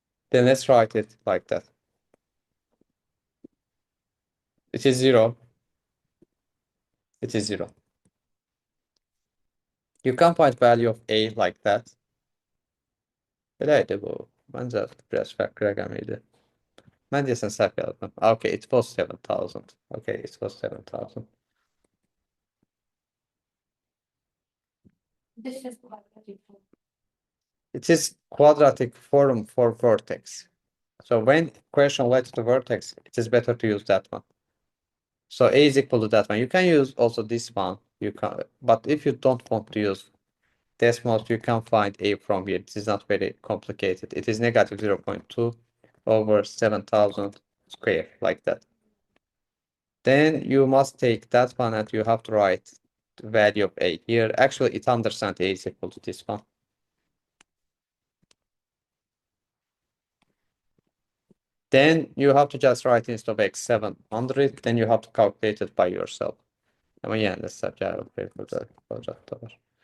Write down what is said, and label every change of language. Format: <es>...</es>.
<en>Then let's write it like that. It is 0. It is 0. You can find value of A like that.</en> <az>Beləydi bu. Məncə biraz fərqli rəqəm idi. Mən deyəsən səhv yazdım.</az> <en>Okay, it was 7000. Okay, it was 7000. This is quadratic form. It is quadratic form for vertex. So when question related to vertex, it is better to use that one. So A is equal to that one. You can use also this one. You can, but if you don't want to use decimals, you can find A from here. This is not very complicated. It is negative 0.2 over 7000 square, like that. Then you must take that one and you have to write the value of A here. Actually, it understands A is equal to this one. Then you have to just write instead of X 700, then you have to calculate it by yourself.</en> <tr>Ama yani hesap cevabı burada olacak da var.</tr>